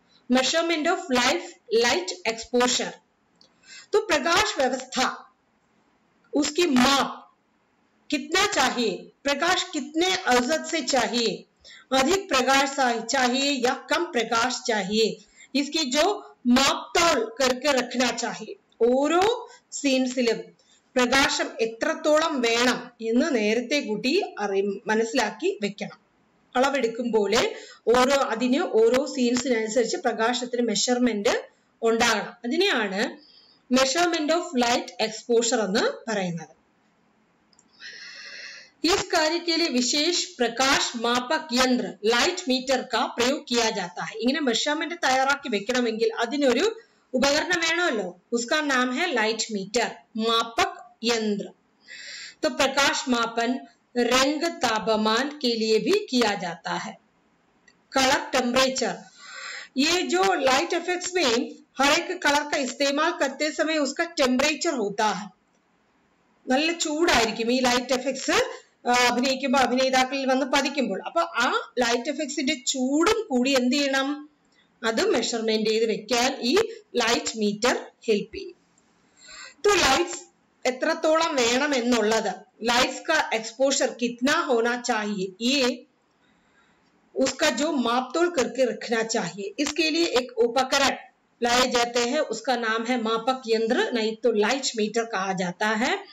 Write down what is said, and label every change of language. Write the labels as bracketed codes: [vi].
[hi] Measurement of light exposure, तो प्रकाश व्यवस्था उसकी माप कितना चाहिए, प्रकाश कितने औसत से चाहिए, अधिक प्रकाश चाहिए या कम प्रकाश चाहिए, इसकी जो മാപ്തോൾ करके रखना चाहिए. [ml] ഓരോ സീൻസിലും പ്രകാശം എത്രത്തോളം വേണം എന്ന് നേരത്തെ കൂട്ടി മനസ്സിലാക്കി വെക്കണം. അളവെടുക്കുമ്പോൾ അതിന് ഓരോ സീൻസിനനുസരിച്ച് പ്രകാശത്തിന് മെഷർമെന്റ് ഉണ്ടാകണം. അതിനെയാണ് മെഷർമെന്റ് ഓഫ് ലൈറ്റ് एक्सपोजर എന്ന് പറയുന്നത്. [hi] इस कार्य के लिए विशेष प्रकाश मापक यंत्र लाइट मीटर का प्रयोग किया जाता है. [ml] इങ്ങനെ മെഷർമെന്റ് തയ്യാറാക്കി വെക്കണമെങ്കിൽ അതിനൊരു ഉപകരണം വേണമല്ലോ. [hi] उसका नाम है लाइट मीटर, मापक यंत्र. तो प्रकाश मापन रंग तापमान के लिए भी किया जाता है. कलर टेम्परेचर, ये जो लाइट इफेक्ट्स में हर एक कलर का इस्तेमाल करते समय उसका टेम्परेचर होता है. [ml] നല്ല ചൂടായിരിക്കും ഈ ലൈറ്റ് എഫക്ട്സ് അഭിനയിക്കുമ്പോൾ അഭിനേതാക്കളിൽ വന്ന് പതിക്കുമ്പോൾ. അപ്പൊ ആ ലൈറ്റ് എഫക്ട്സിന്റെ ചൂടും കൂടി എന്ത് ചെയ്യണം, അത് മെഷർമെന്റ് ചെയ്ത് വെക്കാൻ ഈ ലൈറ്റ് മീറ്റർ ഹെൽപ്പ് ചെയ്യും. ലൈറ്റ്സ് എത്രത്തോളം വേണം എന്നുള്ളത്, [hi] ലൈറ്റ്സ് का एक्सपोजर कितना होना चाहिए, ये उसका जो मापतोल करके रखना चाहिए. इसके लिए एक उपकरण लाए जाते हैं, उसका नाम है मापक यंत्र, नहीं तो लाइट मीटर कहा जाता है.